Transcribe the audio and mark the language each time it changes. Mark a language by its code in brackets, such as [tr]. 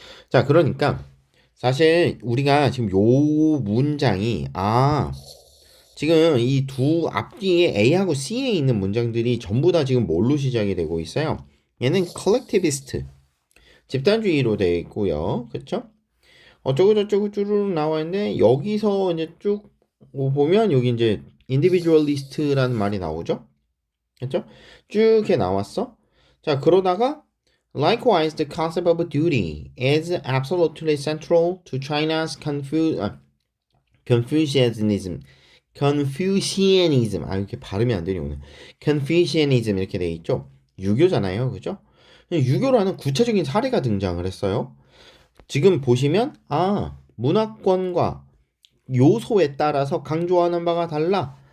[ko] 자, 그러니까 사실 우리가 지금 요 문장이 지금 이 두 앞뒤에 A하고 C에 있는 문장들이 전부 다 지금 뭘로 시작이 되고 있어요? 얘는 collectivist 집단주의로 되어 있고요. 그렇죠? 어쩌고저쩌고 쭈루룩 나와 있는데 여기서 이제 쭉 보면 여기 이제 individualist라는 말이 나오죠. 그렇죠? 쭉 이렇게 나왔어. 자, 그러다가 [en] likewise the concept of duty is absolutely central to China's Confucianism. Confucianism. [ko] 아, 이렇게 발음이 안 되니 오늘. Confucianism 이렇게 돼 있죠. 유교잖아요. 그죠? 유교라는 구체적인 사례가 등장을 했어요. 지금 보시면 문화권과 요소에 따라서 강조하는 바가 달라.